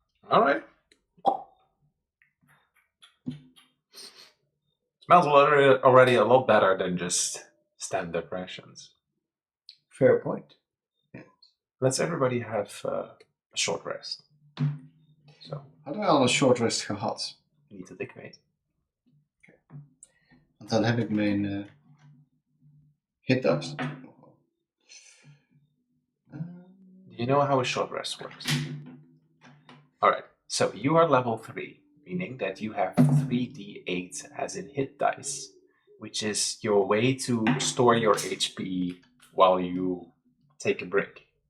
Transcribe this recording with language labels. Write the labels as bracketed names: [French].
[English] All right. Smells already a lot better than just standard rations. Fair point. Yes. Let's everybody have a short rest. So, [Dutch] Hadden we al een short rest gehad? niet dat ik weet. Want dan heb ik mijn hit dust. [English] Do you know how a short rest works? Alright, so you are level 3, meaning that you have 3d8 as in hit dice, which is your way to store your HP while you take a break.